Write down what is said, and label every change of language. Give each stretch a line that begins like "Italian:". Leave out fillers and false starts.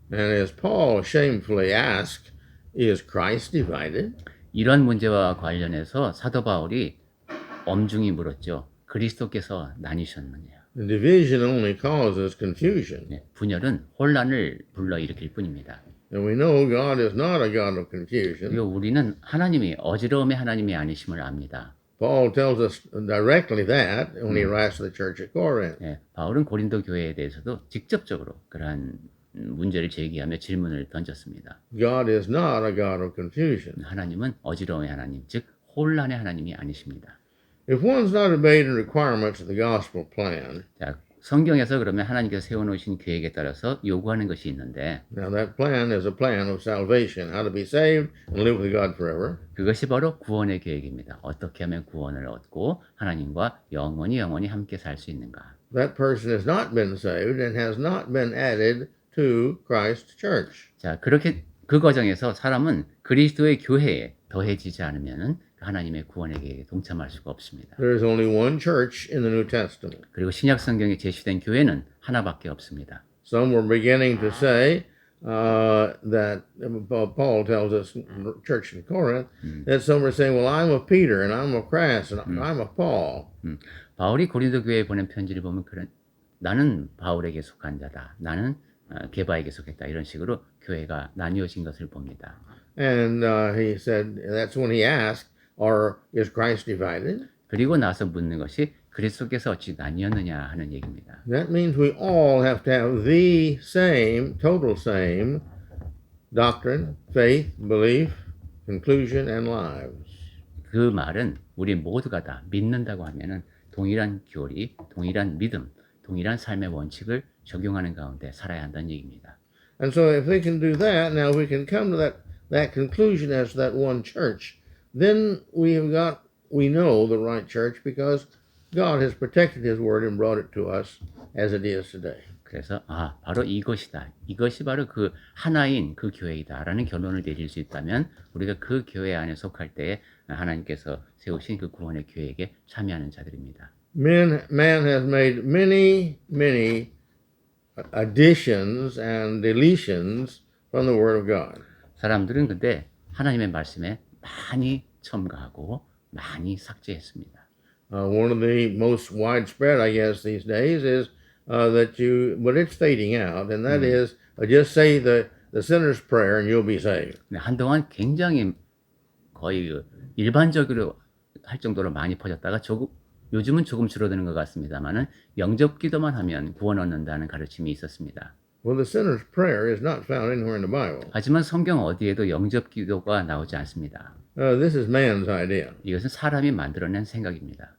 English: And as Paul shamefully asked, is Christ divided?
Korean: 이런 문제와 관련해서 사도 바울이 엄중히 물었죠. 그리스도께서 나뉘셨느냐?
English: The division only causes confusion.
Korean: 네, 분열은 혼란을 불러일으킬 뿐입니다.
English: And we know God is not a God of confusion.
Korean: 그리고 우리는 하나님이 어지러움의 하나님이 아니심을 압니다.
English: Paul tells us directly that when he writes to the church at Corinth.
Korean: 네, 바울은 고린도 교회에 대해서도 직접적으로 그러한 문제를 제기하며 질문을 던졌습니다.
English: God is not a God of confusion.
Korean: 하나님은 어지러움의 하나님, 즉 혼란의 하나님이 아니십니다.
English: If one's not obeyed the requirements of the gospel plan,
Korean: 자, 성경에서 그러면 하나님께서 세워놓으신 계획에 따라서 요구하는 것이 있는데
English: now that plan is a plan of salvation, how to be saved and live with God forever.
Korean: 그것이 바로 구원의 계획입니다. 어떻게 하면 구원을 얻고 하나님과 영원히 함께 살 수 있는가.
English: That person has not been saved and has not been added to Christ's church.
Korean: 자, 그렇게 그 과정에서 사람은 그리스도의 교회에 더해지지 않으면은 하나님의 구원의 계획에 동참할 수가 없습니다.
English: There is only one church in the New Testament.
Korean: 그리고 신약 성경에 제시된 교회는 하나밖에 없습니다.
English: Some were beginning to say that Paul tells us in the church in Corinth that some were saying, well, I'm of Peter and I'm of Christ and I'm of Paul.
Korean: 바울이 고린도 교회에 보낸 편지를 보면 그런 나는 바울에게 속한 자다. 나는 게바에게 속했다. 이런 식으로 교회가 나뉘어진 것을 봅니다.
English: And he said, that's when he asked, or is Christ divided?
Korean: 그리고 나서 묻는 것이 그리스도께서 어찌 나뉘었느냐 하는 얘기입니다.
English: That means we all have to have the same, total same doctrine, faith, belief, conclusion, and lives.
Korean: 그 말은 우리 모두가 다 믿는다고 하면은 동일한 교리, 동일한 믿음, 동일한 삶의 원칙을 적용하는 가운데 살아야 한다는 얘기입니다.
English: And so if we can do that, now we can come to that conclusion as to that one church, then we know the right church because God has protected His word and brought it to us as it is today.
Korean: 그래서 바로 이것이다. 이것이 바로 그 하나인 그 교회이다라는 결론을 내릴 수 있다면 우리가 그 교회 안에 속할 때에 하나님께서 세우신 그 구원의 계획에 참여하는 자들입니다.
English: Man has made many additions and deletions from the Word of God.
Korean: 사람들은 근데 하나님의 말씀에 많이 첨가하고 많이 삭제했습니다.
English: One of the most widespread, I guess, these days is but it's fading out, and that is just say the sinner's prayer and you'll be saved.
Korean: 한동안 굉장히 거의 일반적으로 할 정도로 많이 퍼졌다가 요즘은 조금 줄어드는 것 같습니다만은 영접 기도만 하면 구원 얻는다는 가르침이 있었습니다.
English: Well, the sinner's prayer is not found anywhere in the Bible.
Korean: 하지만 성경 어디에도 영접 기도가 나오지 않습니다.
English: This is man's idea.
Korean: 이것은 사람이 만들어낸 생각입니다.